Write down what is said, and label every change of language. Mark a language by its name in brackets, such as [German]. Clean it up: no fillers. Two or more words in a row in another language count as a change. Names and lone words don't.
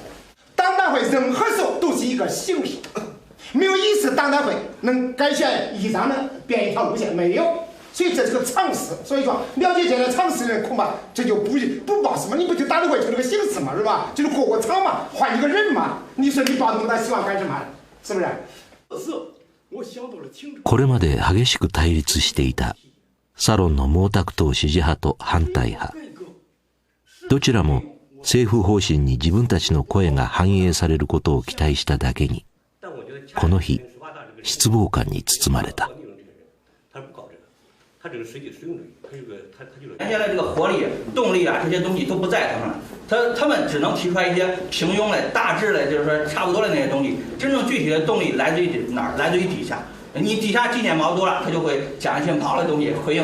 [Chinese] 党代会任何时候都是一个形式，没有一次党代会能改写议章的变一条路线，没有。所以这是个常识。所以说，了解这个常识的人，恐怕这就不报什么。你不就党代会就这个形式嘛，是吧？就是过个场嘛，换一个人嘛。你说你报那么大希望干什么？是不是？ [Japanese] これまで激しく対立していたサロンの毛沢東支持派と反対派。どちらも政府方針に自分たちの声が反映されることを期待しただけに、この日、失望感に包まれた。 [Chinese] 它这个实际使用主义，它就是原先的这个活力、动力啊，这些东西都不在他们，他们只能提出来一些平庸的、大致的，就是说差不多的那些东西。真正具体的动力来自于哪儿？来自于底下。你底下纪念毛多了，他就会讲一些毛的东西回应。